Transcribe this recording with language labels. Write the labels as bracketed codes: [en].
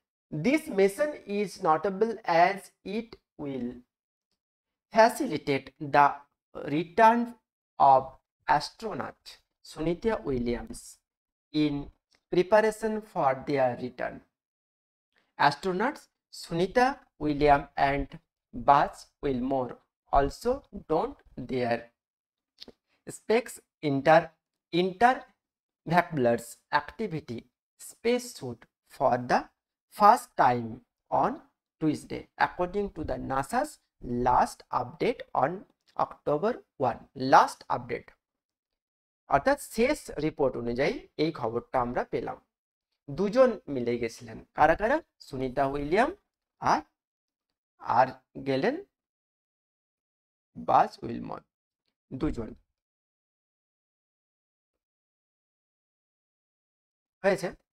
[en] This mission is notable as it will facilitate the return of astronaut Sunita Williams in preparation for their return. Astronauts Sunita Williams and Buzz Wilmore also donned their space intervehicula's activity spacesuit for the first time on Tuesday, according to the NASA's last update on October 1. Last update. [bn] অর্থাৎ শেষ report অনুযায়ী এই খবরটা আমরা পেলাম। দুজন মিলে গেছিলেন, কারা কারা? সুনিতা উইলিয়াম আর গেলেন বাজ উইলমর, দুজন হয়েছে।